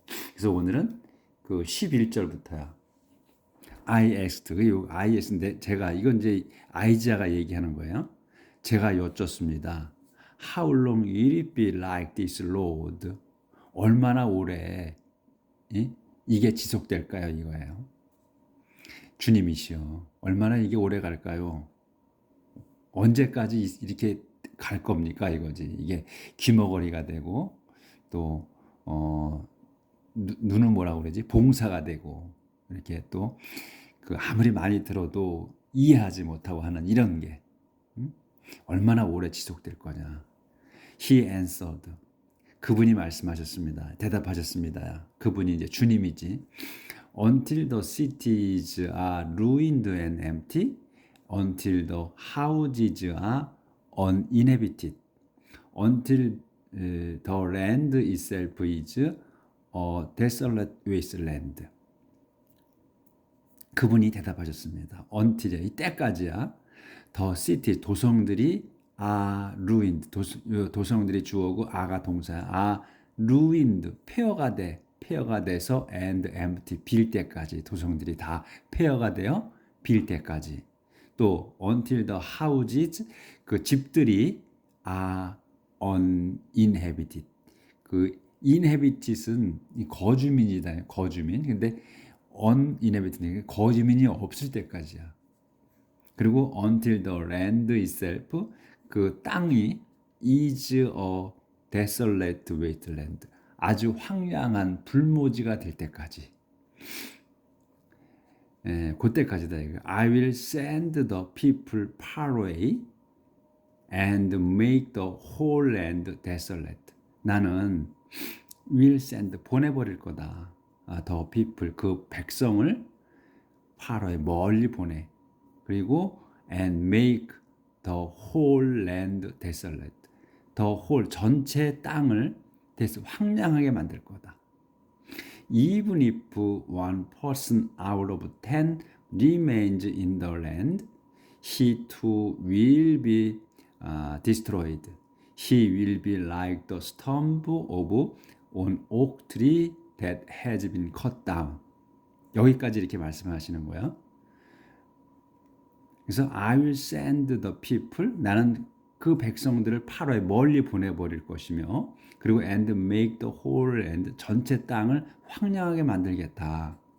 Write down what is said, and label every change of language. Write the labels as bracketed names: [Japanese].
[Korean] 그래서 오늘은 11절부터야. [English] I asked, I ask [Korean] 인데 이건 이제 아이자가 얘기하는 거예요. 제가 여쭙습니다. [English] How long will it be like this, Lord? [Korean] 얼마나 오래 이게 지속될까요? 이거예요. 주님이시여, 얼마나 이게 오래 갈까요? 언제까지 이렇게 갈 겁니까? 이거지. 이게 귀머거리가 되고 또 눈은 뭐라고 그러지? 봉사가 되고, 이렇게 또 아무리 많이 들어도 이해하지 못하고 하는 이런 게 얼마나 오래 지속될 거냐. [English] He answered. [Korean] 그분이 말씀하셨습니다. 대답하셨습니다. 그분이 이제 주님이지. [English] Until the cities are ruined and empty, until the houses are uninhabited, until the land itself is a desolate wasteland. [Korean] 그분이 대답하셨습니다. until, 이 때까지야. [English] the city, [Korean] 도성들이 [English] are ruined, [Korean] 도성들이 주어고 아가 동사야. [English] are ruined, [Korean] 폐허가 돼서 [English] and empty, [Korean] 빌 때까지. 도성들이 다 폐허가 되어 빌 때까지. 또 [English] until the houses, [Korean] 집들이 [English] are uninhabited, [Korean] inhabited은 거주민이다. 거주민. 근데 uninhabited는 거주민이 없을 때까지야. 그리고 [English] until the land itself, [Korean] 그 땅이 [English] is a desolate wasteland, [Korean] 아주 황량한 불모지가 될 때까지. 그때까지다 이거. [English] I will send the people far away and make the whole land desolate. [Korean] 나는 [English] will send, [Korean] 보내버릴 거다. [English] the people, [Korean] 그 백성을 [English] far away, [Korean] 멀리 보내. 그리고 [English] and make the whole land desolate. the whole, [Korean] 전체 땅을 황량하게 만들 거다. [English] Even if one person out of 10 remains in the land, he too will be destroyed. He will be like the stump of an oak tree that has been cut down. [Korean] 여기까지 이렇게 말씀하시는 거예요. 그래서 [English] I will send the people, [Korean] 나는 그 백성들을 팔아에 멀리 보내버릴 것이며, 그리고 [English] and make the whole land, [Korean] 전체 땅을 황량하게 만들겠다.